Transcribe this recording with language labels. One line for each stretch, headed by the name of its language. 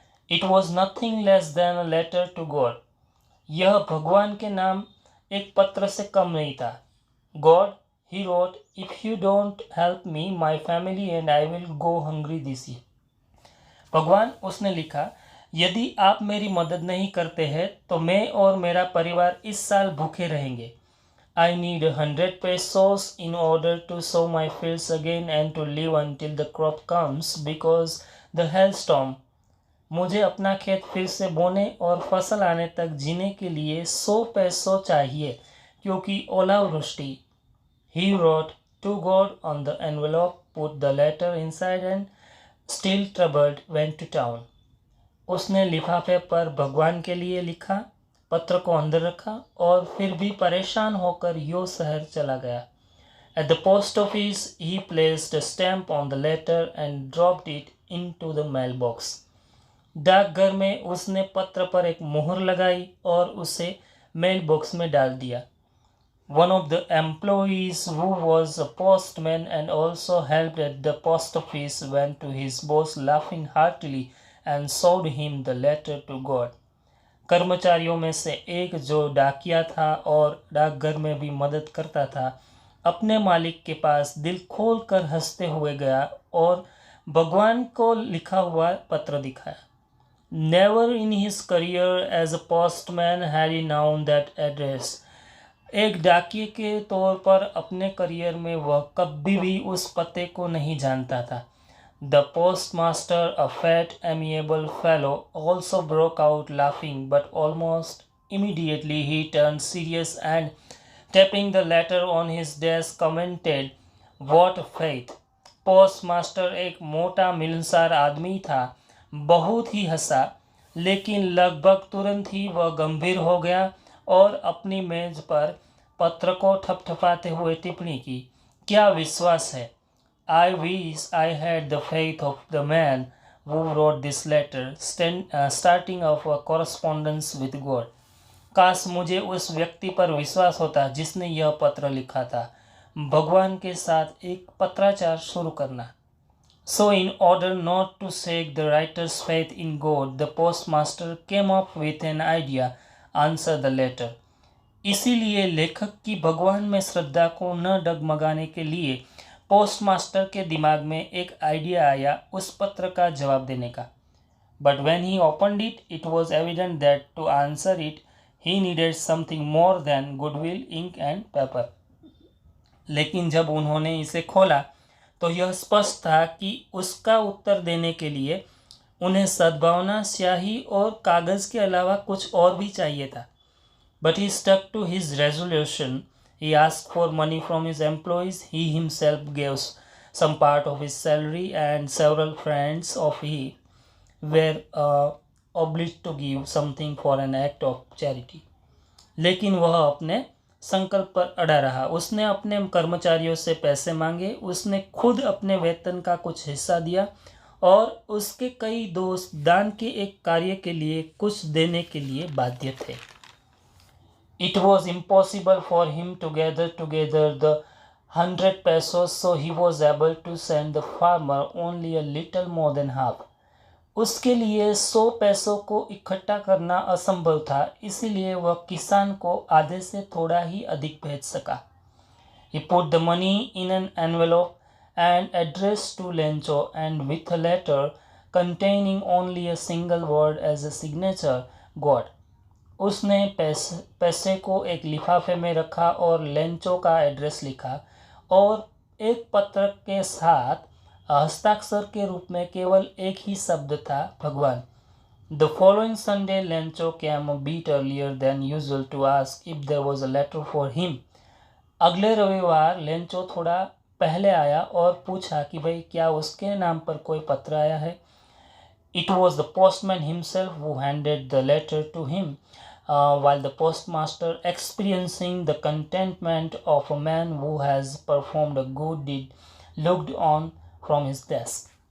English: It was nothing less than a letter to God.
Hindi: यह भगवान के नाम एक पत्र से कम नहीं था।
English: God, he wrote, if you don't help me, my family and I will go hungry this year.
Hindi: भगवान, उसने लिखा, यदि आप मेरी मदद नहीं करते हैं तो मैं और मेरा परिवार इस साल भूखे रहेंगे।
English: I need 100 pesos in order to sow my fields again and to live until the crop comes because the hailstorm.
Hindi: मुझे अपना खेत फिर से बोने और फसल आने तक जीने के लिए 100 पैसों चाहिए, क्योंकि ओलावृष्टि।
English: He wrote to God on the envelope, put the letter inside and still troubled went to town.
Hindi: उसने लिफाफे पर भगवान के लिए लिखा, पत्र को अंदर रखा और फिर भी परेशान होकर यो शहर चला गया।
English: At the post office, he placed a stamp on the letter and dropped it into the mailbox.
Hindi: डाकघर में उसने पत्र पर एक मोहर लगाई और उसे मेल बॉक्स में डाल दिया।
English: One of the employees who was a postman and also helped at the post office went to his boss laughing heartily and showed him the letter to God.
Hindi: कर्मचारियों में से एक जो डाकिया था और डाकघर में भी मदद करता था, अपने मालिक के पास दिल खोल कर हंसते हुए गया और भगवान को लिखा हुआ पत्र दिखाया।
English: Never in his career as a postman had he known that address.
Hindi: एक डाकिये के तौर पर अपने करियर में वह कभी भी उस पते को नहीं जानता था।
English: The postmaster, a fat, amiable fellow, also broke out laughing, but almost immediately he turned serious and, tapping the letter on his desk, commented, "What faith!"
Hindi: Postmaster एक मोटा मिलनसार आदमी था, बहुत ही हंसा, लेकिन लगभग तुरंत ही वह गंभीर हो गया और अपनी मेज पर पत्र को ठपठपाते हुए टिप्पणी की, "क्या विश्वास है!
English: I wish I had the faith of the man who wrote this letter, starting of a correspondence with God."
Hindi: काश मुझे उस व्यक्ति पर विश्वास होता जिसने यह पत्र लिखा था, भगवान के साथ एक पत्राचार शुरू करना।
English: So in order not to shake the writer's faith in God, the postmaster came up with an idea, answer the letter.
Hindi: इसीलिए लेखक की भगवान में श्रद्धा को न डगमगाने के लिए पोस्टमास्टर के दिमाग में एक आइडिया आया उस पत्र का जवाब देने का।
English: But when he opened it, it was evident that to answer it, he needed something more than goodwill, ink and paper.
Hindi: लेकिन जब उन्होंने इसे खोला तो यह स्पष्ट था कि उसका उत्तर देने के लिए उन्हें सद्भावना, स्याही और कागज़ के अलावा कुछ और भी चाहिए था।
English: But he stuck to his resolution. He asked for money from his employees. He himself gave some part of his salary, and several friends of his were obliged to give something for an act of charity.
Hindi: लेकिन वह अपने संकल्प पर अड़ा रहा। उसने अपने कर्मचारियों से पैसे मांगे, उसने खुद अपने वेतन का कुछ हिस्सा दिया और उसके कई दोस्त दान के एक कार्य के लिए कुछ देने के लिए बाध्य थे।
English: It was impossible for him to gather together the 100 pesos, so he was able to send the farmer only a little more than half.
Hindi: उसके लिए 100 पैसों को इकट्ठा करना असंभव था, इसीलिए वह किसान को आधे से थोड़ा ही अधिक भेज सका।
English: He put the money in an envelope and addressed to Lencho, and with a letter containing only a single word as a signature, God.
Hindi: उसने पैसे को एक लिफाफे में रखा और लेंचो का एड्रेस लिखा और एक पत्र के साथ हस्ताक्षर के रूप में केवल एक ही शब्द था, भगवान।
English: The following Sunday, Lencho came a bit earlier than usual to ask if there was a letter for him.
Hindi: अगले रविवार लेंचो थोड़ा पहले आया और पूछा कि भाई क्या उसके नाम पर कोई पत्र आया है।
English: It was the postman himself who handed the letter to him, while the postmaster, experiencing the contentment of a man who has performed a good deed, looked on from his desk.